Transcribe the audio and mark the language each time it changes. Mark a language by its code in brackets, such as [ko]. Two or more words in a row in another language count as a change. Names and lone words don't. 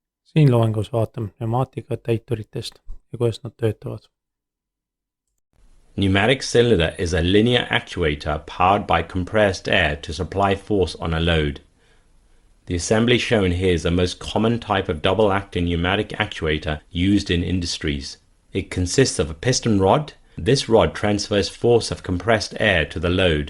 [et] Siin loengus vaatame pneumaatika täituritest ja kuidas nad töötavad. [en] Pneumatic cylinder is a linear actuator powered by compressed air to supply force on a load. The assembly shown here is the most common type of double-acting pneumatic actuator used in industries. It consists of a piston rod. This rod transfers force of compressed air to the load.